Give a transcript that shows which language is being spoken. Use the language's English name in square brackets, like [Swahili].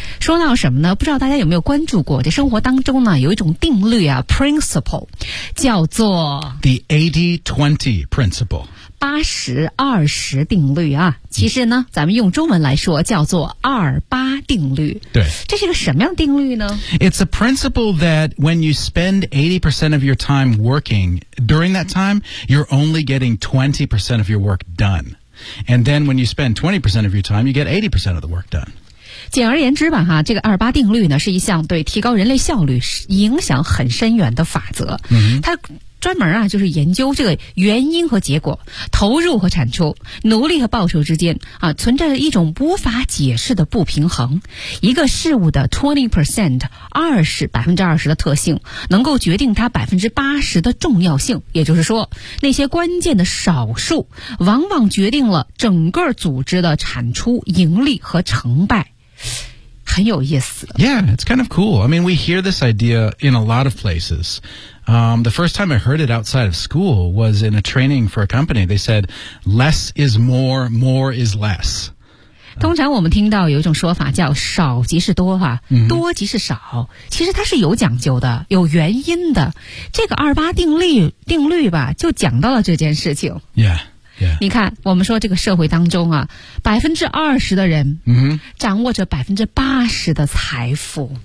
[Chinese] 说到什么呢？不知道大家有没有关注过，这生活当中呢，有一种定律啊 ，principle， 叫做 [English] the 80-20 principle， [Chinese] 80-20定律啊。其实呢，咱们用中文来说叫做28定律。对，这是个什么样定律呢 [English] ？It's a principle that when you spend 80% of your time working during that time, you're only getting 20% of your work done. And then when you spend 20% of your time, you get 80% of the work done. [Chinese] 简而言之吧，哈，这个28定律呢，是一项对提高人类效率影响很深远的法则。 Mm-hmm. 它专门啊，就是研究这个原因和结果、投入和产出、努力和报酬之间啊，存在着一种无法解释的不平衡。一个事物的 20%， 20%的特性，能够决定它80%的重要性。也就是说，那些关键的少数，往往决定了整个组织的产出、盈利和成败。很有意思。 [English] Yeah, it's kind of cool. I mean, we hear this idea in a lot of places. The first time I heard it outside of school was in a training for a company. They said, less is more, more is less. [Chinese] 通常我们听到有一种说法叫少即是多哈、多即是少。其实它是有讲究的，有原因的。这个28定律吧，就讲到了这件事情。 [English] Yeah. Yeah. [Chinese] 你看我们说这个社会当中啊 ,20% 的人掌握着80%的财富。